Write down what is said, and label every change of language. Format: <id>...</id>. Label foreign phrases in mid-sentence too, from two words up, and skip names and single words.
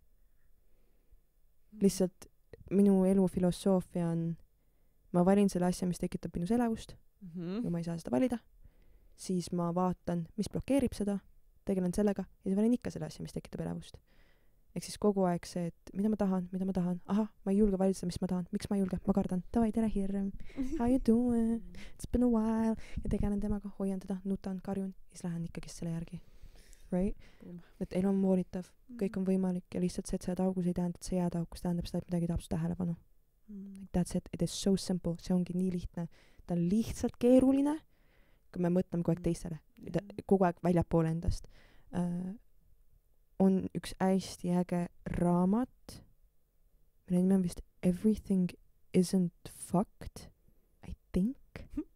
<et>Lihtsalt minu elu filosoofia on, ma valin selle asja, mis tekitab minus elevust, kui ma ei saa seda valida, siis ma vaatan, mis blokeerib seda, tegelen sellega ja siis valin ikka selle asja, mis tekitab elevust. Ehk siis kogu aeg see, et mida ma tahan, aha, ma ei julge valida, mis ma tahan, miks ma ei julge, ma kardan, davai, tere hirm,</et> <en>how you doing, it's been a while,</en> <et>ja tegelen temaga, hoian teda, nutan, karjun, ja siis lähen ikkagi selle järgi. Right? Et elu on voolitav, kõik on võimalik ja lihtsalt see, et sa jääd augus ei tähenda, et sa jääd augus, tähendab seda, et midagi tahab su tähelepanu.</et> <en>That's it, it is so simple,</en> <et>see ongi nii lihtne. Ta on lihtsalt keeruline, kui me mõtleme kogu aeg teistele, kogu aeg väljapoole endast. On üks hästi äge raamat, mille nimi on vist Everything Isn't Fucked,</et> <en>I think.</en>